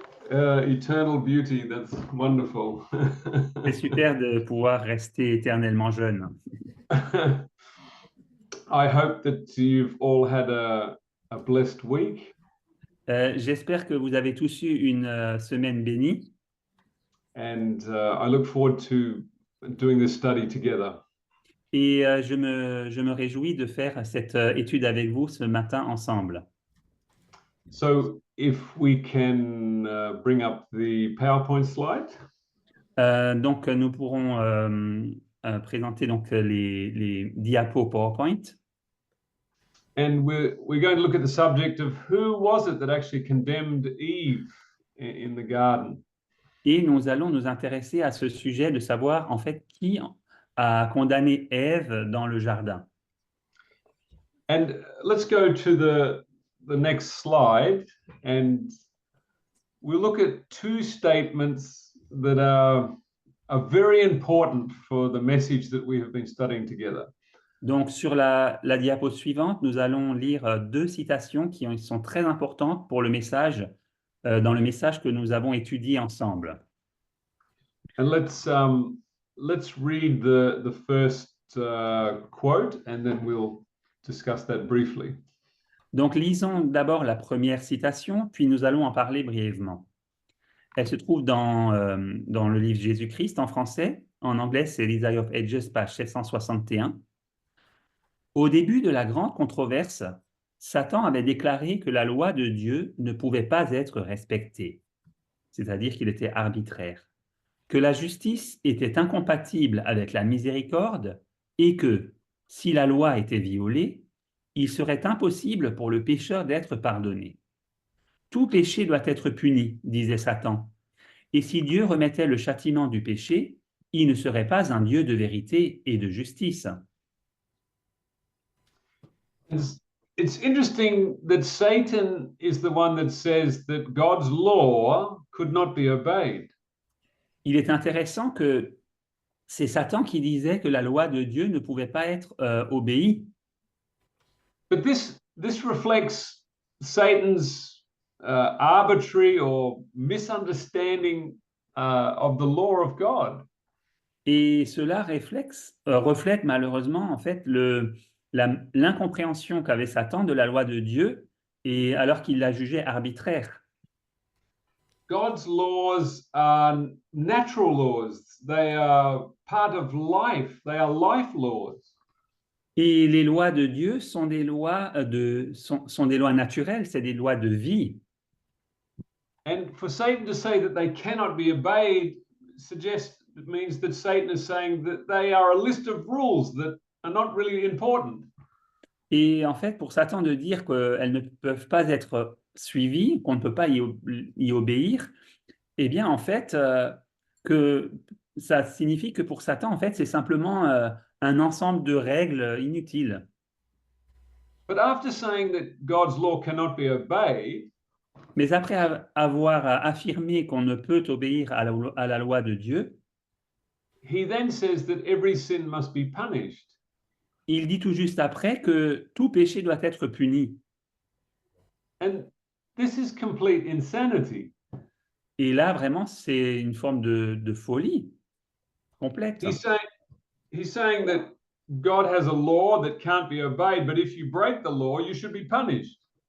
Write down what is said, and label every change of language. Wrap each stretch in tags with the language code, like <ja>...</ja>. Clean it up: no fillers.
<en>Eternal beauty, that's wonderful.</en> <fr>C'est super de pouvoir rester éternellement jeune.</fr> <en>I hope that you've all had a blessed week.</en> <fr>J'espère que vous avez tous eu une semaine bénie.</fr> <en>And I look forward to doing this study together.</en> <fr>Et je me réjouis de faire cette étude avec vous ce matin ensemble.</fr> <en>So if we can bring up the PowerPoint slide.</en> <fr>Donc, nous pourrons présenter donc, les diapos PowerPoint.</fr> <en>And we're going to look at the subject of who was it that actually condemned Eve in the garden.</en> <fr>Et nous allons nous intéresser à ce sujet de savoir en fait qui a condamné Ève dans le jardin.</fr> <en>And let's go to the next slide, and we'll look at two statements that are very important for the message that we have been studying together.</en> <fr>Donc, sur la diapo suivante, nous allons lire deux citations qui sont très importantes pour le message, dans le message que nous avons étudié ensemble.</fr> <en>And let's read the first quote, and then we'll discuss that briefly.</en> <fr>Donc, lisons d'abord la première citation, puis nous allons en parler brièvement. Elle se trouve dans le livre Jésus-Christ en français. En anglais, c'est Desire of Ages, page 761. Au début de la grande controverse, Satan avait déclaré que la loi de Dieu ne pouvait pas être respectée, c'est-à-dire qu'il était arbitraire, que la justice était incompatible avec la miséricorde et que, si la loi était violée, il serait impossible pour le pécheur d'être pardonné. Tout péché doit être puni, disait Satan. Et si Dieu remettait le châtiment du péché, il ne serait pas un Dieu de vérité et de justice.</fr> <en>It's interesting that Satan is the one that says that God's law could not be obeyed.</en> <fr>Il est intéressant que c'est Satan qui disait que la loi de Dieu ne pouvait pas être obéie.</fr> <en>But this reflects Satan's arbitrary or misunderstanding of the law of God.</en> <fr>Et cela reflète malheureusement en fait l'incompréhension qu'avait Satan de la loi de Dieu, et alors qu'il la jugeait arbitraire.</fr> <en>God's laws are natural laws. They are part of life. They are life laws.</en> <fr>Et les lois de Dieu sont des lois sont des lois naturelles, c'est des lois de vie.</fr> <en>And for Satan to say that they cannot be obeyed means that Satan is saying that they are a list of rules that are not really important.</en> <fr>Et en fait, pour Satan de dire qu'elles ne peuvent pas être suivies, qu'on ne peut pas y obéir, eh bien, en fait, que ça signifie que pour Satan, en fait, c'est simplement un ensemble de règles inutiles.</fr> <en>But after saying that God's law cannot be obeyed,</en> <fr>Mais après avoir affirmé qu'on ne peut obéir à la loi de Dieu,</fr> <en>he then says that every sin must be punished.</en> <fr>il dit tout juste après que tout péché doit être puni.</fr> <en>And this is complete insanity.</en> <fr>Et là, vraiment, c'est une forme de folie complète.</fr> <en>He's saying that God has a law that can't be obeyed, but if you break the law, you should be punished.</en>